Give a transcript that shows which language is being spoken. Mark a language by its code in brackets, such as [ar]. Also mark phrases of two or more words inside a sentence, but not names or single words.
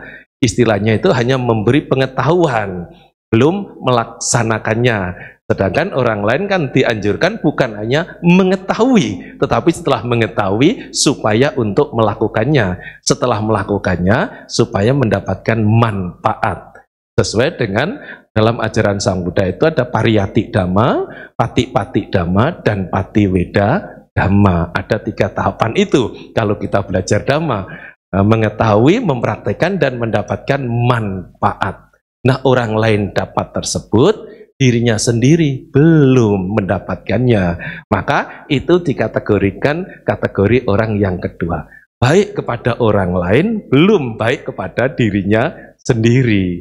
[id] Istilahnya itu hanya memberi pengetahuan, belum melaksanakannya. Sedangkan orang lain kan dianjurkan bukan hanya mengetahui, tetapi setelah mengetahui supaya untuk melakukannya. Setelah melakukannya supaya mendapatkan manfaat. Sesuai dengan dalam ajaran Sang Buddha itu ada [pi] pariyati dhamma, pati-pati dhamma, [id] dan [pi] patiweda dhamma. [id] Ada 3 tahapan itu kalau kita belajar dhamma. Mengetahui, mempraktekkan, dan mendapatkan manfaat. Nah, orang lain dapat tersebut, dirinya sendiri belum mendapatkannya, maka itu dikategorikan kategori orang yang kedua, baik kepada orang lain, belum baik kepada dirinya sendiri.